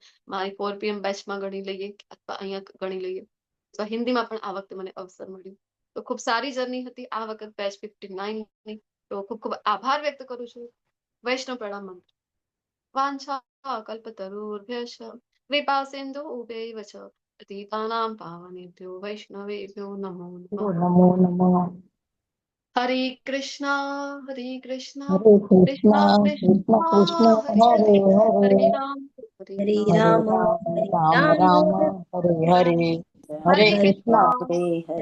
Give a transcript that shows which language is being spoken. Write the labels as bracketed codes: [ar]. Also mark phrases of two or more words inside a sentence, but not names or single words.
[gu] મારી 4 PM બેચમાં ગણી લઈએ અથવા અહીંયા ગણી લઈએ તો હિન્દીમાં પણ આ વખતે મને અવસર મળ્યો, તો ખૂબ સારી જર્ની હતી આ વખત બેચ 59 ની. તો ખૂબ ખૂબ આભાર વ્યક્ત કરું છું. વૈષ્ણવ પ્રણામ મંત્ર. [sa] वांछा कल्पतरुर्भ्यश्च कृपा सिंधुभ्यैव च पतितानां पावनेभ्यो वैष्णवेभ्यो नमो नमः. नमो नमः. હરે કૃષ્ણ હરે કૃષ્ણ હરે કૃષ્ણ કૃષ્ણ કૃષ્ણ કૃષ્ણ કૃષ્ણ હરે હરે હરે હરે રામ હરે હરે રામ રામ રામ હરે રામ રામ હરે હરે. હરે હરે કૃષ્ણ. કૃષ્ણ હરે